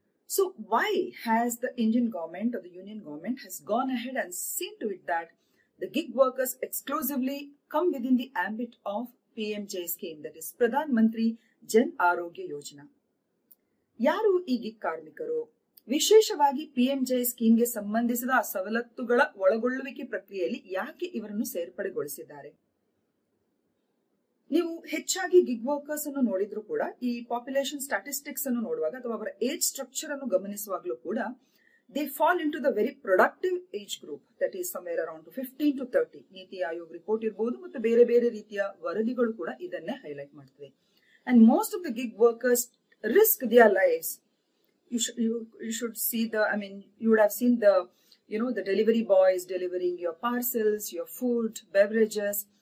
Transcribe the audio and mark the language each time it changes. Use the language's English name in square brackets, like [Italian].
[English] So why has the Indian government or the union government has gone ahead and seen to it that the gig workers exclusively come within the ambit of PMJ scheme, that is Pradhan Mantri Jan Arogya Yojana? [Kannada] Yaru ee gig karmikaru? ವಿಶೇಷವಾಗಿ ಪಿಎಂಜೆ ಸ್ಕೀಮ್ಗೆ ಸಂಬಂಧಿಸಿದ ಸವಲತ್ತುಗಳ ಒಳಗೊಳ್ಳುವಿಕೆ ಪ್ರಕ್ರಿಯೆಯಲ್ಲಿ ಯಾಕೆ ಇವರನ್ನು ಸೇರ್ಪಡೆಗೊಳಿಸಿದ್ದಾರೆ? ನೀವು ಹೆಚ್ಚಾಗಿ gig workers ಅನ್ನು ನೋಡಿದ್ರು ಕೂಡ ಈ ಪಾಪ್ಯುಲೇಷನ್ ಸ್ಟಾಟಿಸ್ಟಿಕ್ಸ್ ಅನ್ನು ನೋಡುವಾಗ ಅಥವಾ ಅವರ ಏಜ್ ಸ್ಟ್ರಕ್ಚರ್ ಅನ್ನು ಗಮನಿಸುವಾಗಲೂ ಕೂಡ [English] They fall into the very productive age group, that is somewhere around 15 to 30. [Kannada] ನೀತಿ ಆಯೋಗ್ ರಿಪೋರ್ಟ್ ಇರಬಹುದು ಮತ್ತು ಬೇರೆ ಬೇರೆ ರೀತಿಯ ವರದಿಗಳು ಕೂಡ ಇದನ್ನೇ ಹೈಲೈಟ್ ಮಾಡ್ತವೆ. [English] And most of the gig workers risk their lives. You should see you would have seen the delivery boys delivering your parcels, your food, beverages.